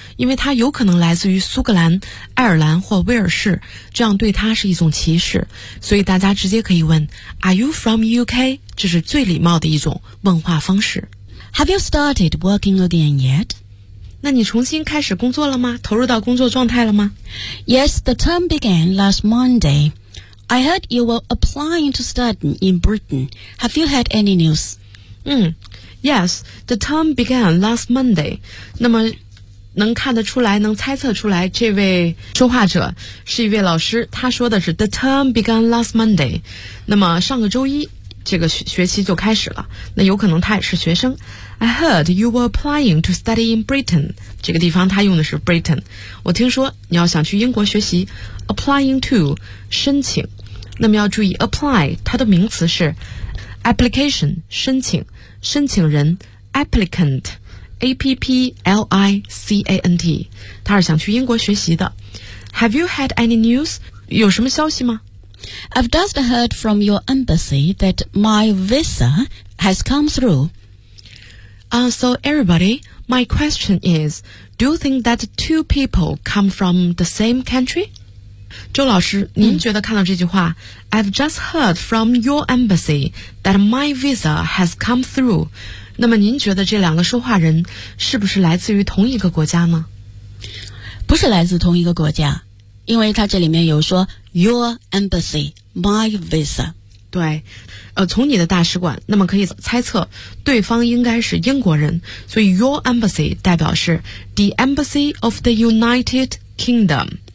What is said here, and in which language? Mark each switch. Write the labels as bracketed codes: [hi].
[zh] 因为他有可能来自于苏格兰、爱尔兰或威尔士，这样对他是一种歧视。所以大家直接可以问 [en] Are you from UK? [zh] 这是最礼貌的一种问话方式。 [en] Have you started working again yet? [zh] 那你重新开始工作了吗？投入到工作状态了吗？ [en] Yes, the term began last MondayI heard you were applying to study in Britain. Have you had any news? Yes, the term began last Monday. [zh] 那么能看得出来，能猜测出来，这位说话者是一位老师，他说的是 [en] the term began last Monday. [zh] 那么上个周一，这个 学期就开始了，那有可能他也是学生。 [en] I heard you were applying to study in Britain. [zh] 这个地方他用的是 Britain. 我听说你要想去英国学习， [en] applying to, [zh] 申请。那么要注意 apply, 它的名词是 application, 申请人 applicant, APPLICANT， 他是想去英国学习的。 [en] Have you had any news? [zh] 有什么消息吗？ [en] I've just heard from your embassy that my visa has come through. So everybody, my question is, do you think that two people come from the same country? [zh] 周老师，您觉得看到这句话、 [en] I've just heard from your embassy that my visa has come through. [zh] 那么您觉得这两个说话人是不是来自于同一个国家呢？不是来自同一个国家，因为它这里面有说 [en] Your embassy, my visa. [zh] 对，从你的大使馆，那么可以猜测对方应该是英国人，所以 [en] your embassy [zh] 代表是 [en] the embassy of the United Kingdom.